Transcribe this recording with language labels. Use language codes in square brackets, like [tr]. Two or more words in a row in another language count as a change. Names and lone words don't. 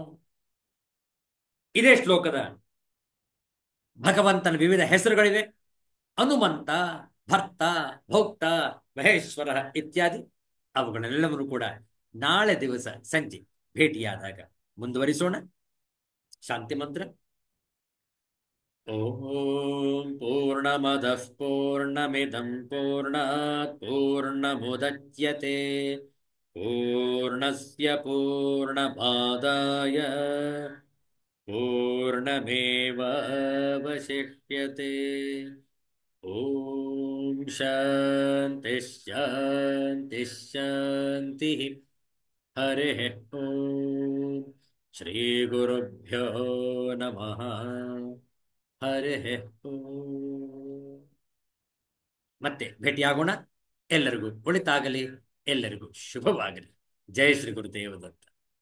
[kn] ಇದೇ ಶ್ಲೋಕದ ಭಗವಂತನ ವಿವಿಧ ಹೆಸರುಗಳಿವೆ. ಹನುಮಂತ, ಭರ್ತ, ಭೋಕ್ತ, ಮಹೇಶ್ವರ ಇತ್ಯಾದಿ. ಅವುಗಳೆಲ್ಲವನ್ನು ಕೂಡ ನಾಳೆ ದಿವಸ ಸಂಜೆ ಭೇಟಿಯಾದಾಗ ಮುಂದುವರಿಸೋಣ. ಶಾಂತಿ ಮಂತ್ರ. [sa] ಓಂ ಪೂರ್ಣಮದಃ ಪೂರ್ಣಮಿದಂ ಪೂರ್ಣಾತ್ ಪೂರ್ಣಮುದಚ್ಯತೆ ಪೂರ್ಣಸ್ಯ ಪೂರ್ಣಮಾದಾಯ पूर्णमेवावशिष्यते। ओम शांति शांति शांति। हरिः ओम श्री गुरुभ्यो नमः। हरिः ओम. [kn] ಮತ್ತೆ ಭೇಟಿಯಾಗೋಣ. ಎಲ್ಲರಿಗೂ ಒಳಿತಾಗಲಿ, ಎಲ್ಲರಿಗೂ ಶುಭವಾಗಲಿ. ಜಯ ಶ್ರೀ ಗುರುದೇವ ದತ್ತ.